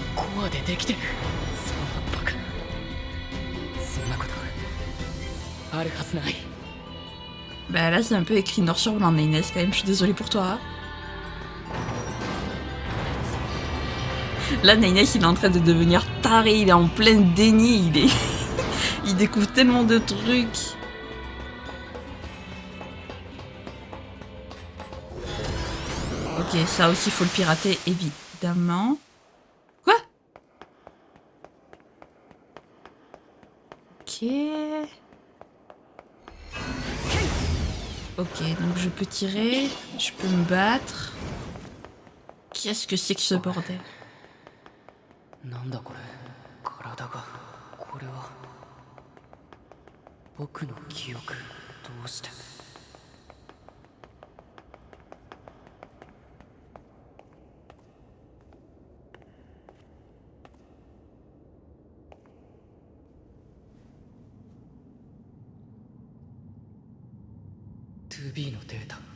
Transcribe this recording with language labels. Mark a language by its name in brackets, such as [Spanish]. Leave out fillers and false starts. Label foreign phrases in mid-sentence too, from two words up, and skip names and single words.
[Japanese] コアでできてる。そのバカ。そんなことあるはずない。 [French] Bah là c'est un peu écrit noir sur blanc, Inès, quand même, je suis désolée pour toi. Là, Inès, il est en train de devenir taré, il est en plein déni, il découvre tellement de trucs. Ok, ça aussi, faut le pirater, évidemment. Quoi? Ok. Ok, donc je peux tirer, je peux me battre. Qu'est-ce que c'est que ce bordel? [Japanese] なんだこれ。体が。これは僕の記憶。どうして。2B のデータ。